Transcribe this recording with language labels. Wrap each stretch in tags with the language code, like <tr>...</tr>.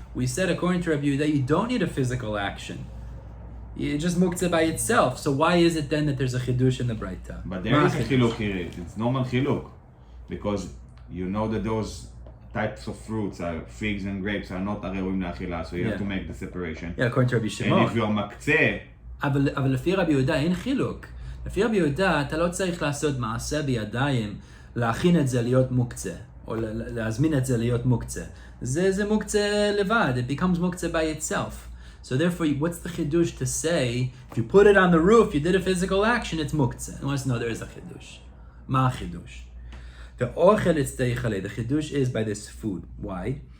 <en>We said, according to Rabbi Yehuda, you don't need a physical action. It's just muktzeh by itself. So why is it then that there's a chidush in the Braita? But there is a chiluk here. It's normal chiluk. Because you know that those types of fruits, figs and grapes, are not arevuim la'achila, so you have to make the separation. Yeah, according to Rabbi Shimon. And if you're muktzeh...</en> <he>אבל לפי רבי יהודה אין חילוק. לפי רבי יהודה, אתה לא צריך לעשות מעשה בידיים, להכין את זה להיות מוקצה, או להזמין את זה להיות מוקצה. זה מוקצה לבד,</he> <en>it becomes מוקצה by itself. So therefore, what's the chidush to say, if you put it on the roof, you did a physical action, it's muktzeh? And wants to know there is a chidush. Ma chidush. The ochel it's deichale, the chidush is by this food. Why?</en>